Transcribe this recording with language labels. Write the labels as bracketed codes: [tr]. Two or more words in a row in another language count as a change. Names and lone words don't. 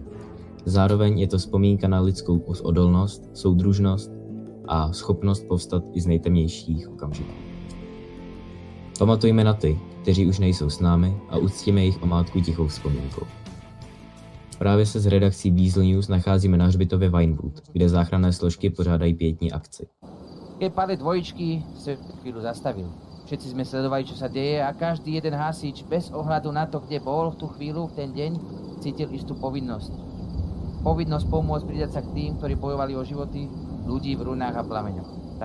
[cs] Zároveň je to vzpomínka na lidskou odolnost, soudružnost a schopnost povstat i z nejtemnějších okamžiků. Pamatujme na ty, kteří už nejsou s námi, a uctíme jejich památku tichou vzpomínkou. Právě se s redakcí Weasel News nacházíme na hřbitově Vinewood, kde záchranné složky pořádají pietní akci. [sk] Keď padli dvojičky, sa chvíľu zastavil. Všetci sme sledovali, čo sa deje, a každý jeden hasič, bez ohľadu na to, kde bol v tú chvíľu, v ten deň, cítil istú povinnosť. Povinnosť pomôcť pridať sa k tým, ktorí bojovali o životy ľudí v runách a plameňoch.